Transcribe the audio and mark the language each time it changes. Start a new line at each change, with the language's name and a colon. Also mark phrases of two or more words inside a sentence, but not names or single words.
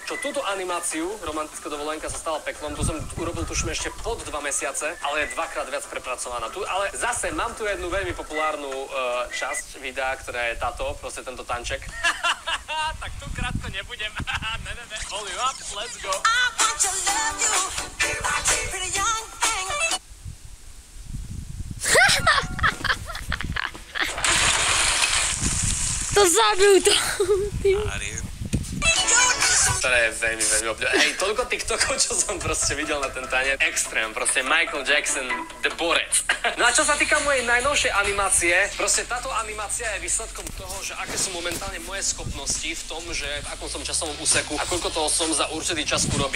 Slovak: Čo túto animáciu, romantická dovolenka, sa stala peklom, tu som urobil tuším ešte pod 2 mesiace, ale je dvakrát viac prepracovaná. Tu, ale zase mám tu jednu veľmi populárnu časť videa, ktorá je táto, proste tento tanček. Tak tu krátko nebudem. Ne.
English: Hold you up, let's go. I want to love you. Pretty young thing.
Slovak: To zabil to. Ktoré je veľmi obľúbené. Hej, toľko TikTokov, čo som proste videl na ten tanec. Extrém, proste Michael Jackson, The Borec. No a čo sa týka mojej najnovšej animácie, proste táto animácia je výsledkom toho, že aké sú momentálne moje schopnosti v tom, že v akom som časovom úseku a koľko toho som za určitý čas urobiť.